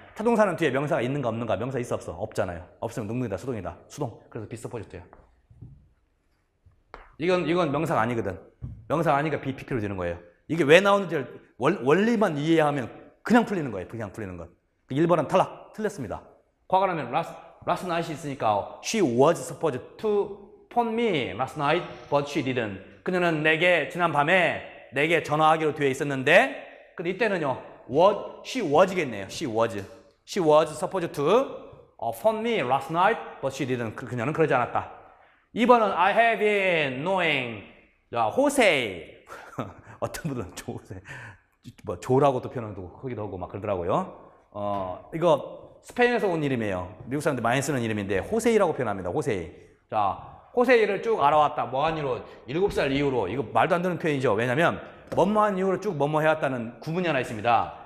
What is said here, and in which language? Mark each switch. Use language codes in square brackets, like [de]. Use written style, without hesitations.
[ko] 타동사는 뒤에 명사가 있는가 없는가. 명사 있어 없어? 없잖아요. 없으면 능동이다, 수동이다. 수동. 그래서 be supposed예요. 이건 명사가 아니거든. 명사가 아니니까 be PP로 되는 거예요. 이게 왜 나오는지 원리만 이해하면 그냥 풀리는 거예요. 그냥 풀리는 것. 1번은 탈락. 틀렸습니다. 과거라면 [en] last night이 [ko] 있으니까 [en] she was supposed to phone me last night, but she didn't. [ko] 그녀는 내게 지난 밤에 내게 전화하기로 되어 있었는데, 근데 이때는요, [en] she was [ko] 겠네요. [en] she was supposed to phone me last night, but she didn't. [ko] 그녀는 그러지 않았다. 2번은 [en] I have been knowing. [ko] 자, 호세. 어떤 분들은 뭐 조라고 또 표현도 하기도 하고 막 그러더라고요. 이거 스페인에서 온 이름이에요. 미국 사람들 많이 쓰는 이름인데 호세이라고 표현합니다. 호세이. 자, 호세이를 쭉 알아왔다. 뭐한 이후로 7살 이후로. 이거 말도 안 되는 표현이죠. 왜냐면 뭐뭐한 이후로 쭉 뭐뭐 해왔다는 구문이 하나 있습니다.